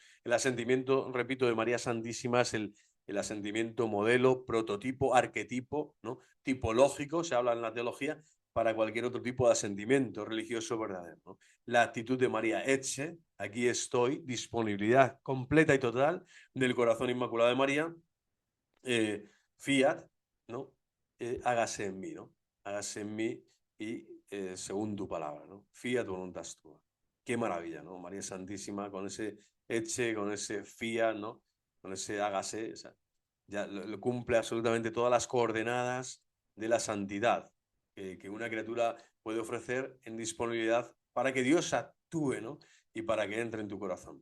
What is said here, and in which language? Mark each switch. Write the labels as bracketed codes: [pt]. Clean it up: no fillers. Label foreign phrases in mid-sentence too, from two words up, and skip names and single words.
[es] El asentimiento, repito, de María Santísima es el asentimiento modelo, prototipo, arquetipo, ¿no?, tipológico, se habla en la teología, para cualquier otro tipo de asentimiento religioso verdadero, ¿no? La actitud de María, Etche, aquí estoy, disponibilidad completa y total del corazón inmaculado de María, fiat, ¿no? Hágase en mí, ¿no? Hágase en mí y según tu palabra, ¿no? [la] Fiat voluntas tua. [es] Qué maravilla, ¿no? María Santísima con ese eche, con ese fiat, ¿no? Con ese hágase, o sea, ya lo cumple absolutamente todas las coordenadas de la santidad que una criatura puede ofrecer en disponibilidad para que Dios actúe, ¿no?, y para que entre en tu corazón.